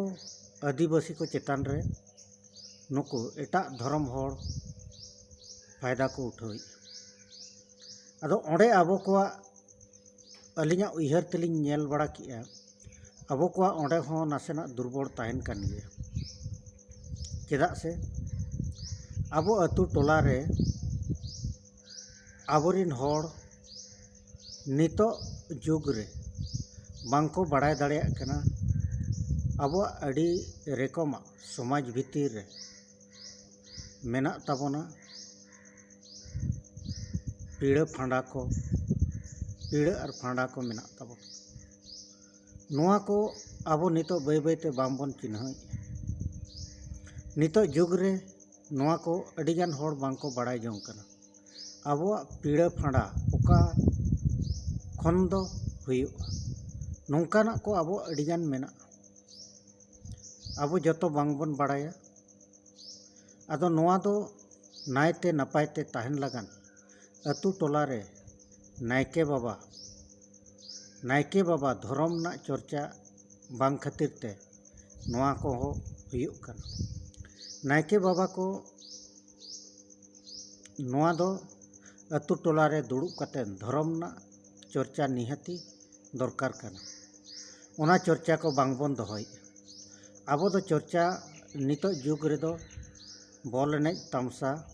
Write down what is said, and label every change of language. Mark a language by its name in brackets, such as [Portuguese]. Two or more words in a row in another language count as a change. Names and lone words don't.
[Santali] आदिवासी को चेतान रे नुको एटा धर्म होड़ फायदा को उठाई अदो ओंडे आबो को अलिंगा उइहर तलिंग नेल बड़ा किया आबो को ओंडे हो नासेना दुर्बल ताहन कान गया चेदा से आबो अतु टोला रे आबोरिन होड़ नितो जुग रे बांको बड़ाय दाड़े कना आबो अड़ी रेकमा समाज भीतर रे मेना ताबोना पीड़ा फांडा और फांडा को मेना ताबो नोआ को आबो नितो बाय बायते बामबन चिन्ह नितो जुग रे नोआ को अड़ीगान होड़ बांको बड़ाय जों कना आबो पीड़ा फांडा ओका खन दो हुयुआ नोंकाना को आबो अड़ीगान मेना आबो जतो बांगबन बड़ाया आदो नोआ दो नायते नपायते ताहन लगान अतु टोला रे नायके बाबा धर्म ना चर्चा बांग खातिर ते नोआ को हो हुयुग कना नायके बाबा को नोआ दो अतु टोला रे दुड़ुब कते धर्म ना चर्चा निहाती दरकार कना ओना चर्चा को बांगबन दोहई आबो दो चर्चा नितो जुग रे दो बॉल एनेज तमसा